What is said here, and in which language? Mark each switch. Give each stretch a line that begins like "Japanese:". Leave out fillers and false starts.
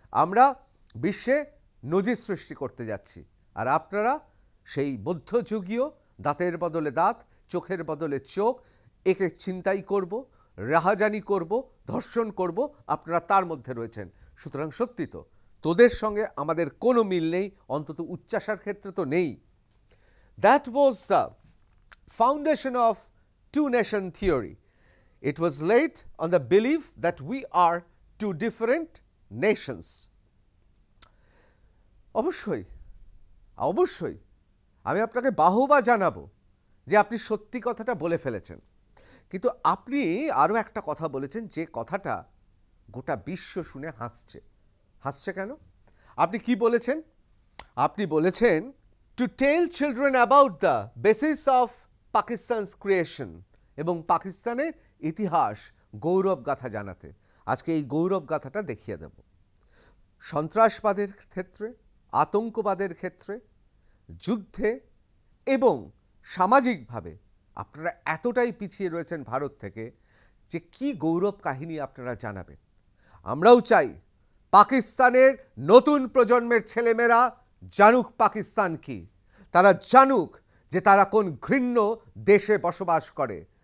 Bangla: আমরা বিশ্বে নজির সৃষ্টি করতে যাচ্ছি, আর আপনারা সেই মধ্যযুগীয় দাঁতের বদলে দাঁত, চোখের বদলে চোখ, একে ছিনতাই করব, রাহাজানি করব, ধর্ষণ করব, আপনারা তার মধ্যে রয়েছেন। সুতরাং সত্যি তো তোদের সঙ্গে আমাদের কোনো মিল নেই, অন্তত উচ্চাশার ক্ষেত্রে তো নেই।
English: That was the foundation of two-nation theory. It was laid on the belief that we are two different nations.
Bangla: অবশ্যই অবশ্যই আমি আপনাকে বাহবা জানাবো যে আপনি সত্যি কথাটা বলে ফেলেছেন। কিন্তু আপনি আরও একটা কথা বলেছেন, যে কথাটা গোটা বিশ্ব শুনে হাসছে কেন? আপনি কি বলেছেন? আপনি বলেছেন
English: to tell children about the basis of Pakistan's creation
Bangla: এবং পাকিস্তানের ইতিহাস গৌরব গাথা জানাতে। আজকে এই গৌরব গাথাটা দেখিয়ে দেব। সন্ত্রাসবাদের ক্ষেত্রে, আতঙ্কবাদের ক্ষেত্রে, যুদ্ধে এবং সামাজিকভাবে আপনারা এতটাই পিছিয়ে রয়েছেন ভারত থেকে যে কি গৌরব কাহিনী আপনারা জানাবেন। আমরাও চাই পাকিস্তানের নতুন প্রজন্মের ছেলেমেয়েরা জানুক পাকিস্তান কি, তারা জানুক যে তারা কোন ঘৃণ্য দেশে বসবাস করে।